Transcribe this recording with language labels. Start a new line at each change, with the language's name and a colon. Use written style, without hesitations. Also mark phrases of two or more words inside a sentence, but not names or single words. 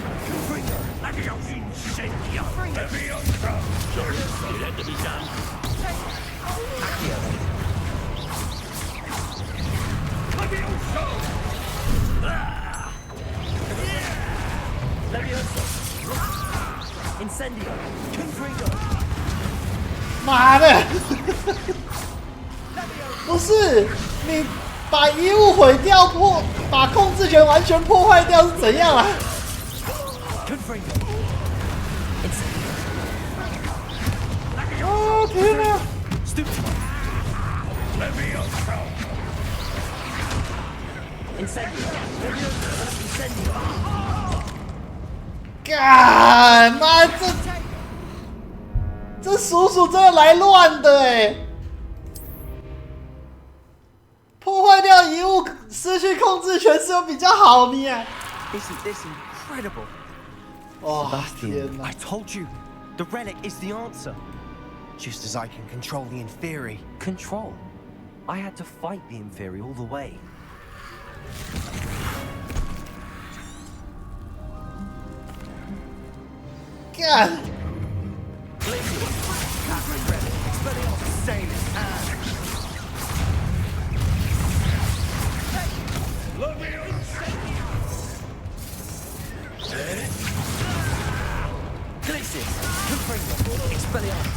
English: Accio incendio. Leviosa. It had to be done. Accio. Leviosa. Leviosa. Incendio. Confringo.
Chinese: 妈的！不是你把遗物毁掉把控制权完全破坏掉是怎样啊？哦天哪！干妈这叔叔真的来乱的哎！破坏掉遗物，失去控制权是有比较好你啊
English: Isn't this incredible? Sebastian, I told you, the relic is the answer. Just as I can control the Inferi. Control? I had to fight the Inferi all the way. God! Glacius, Confringo, Expelliarmus.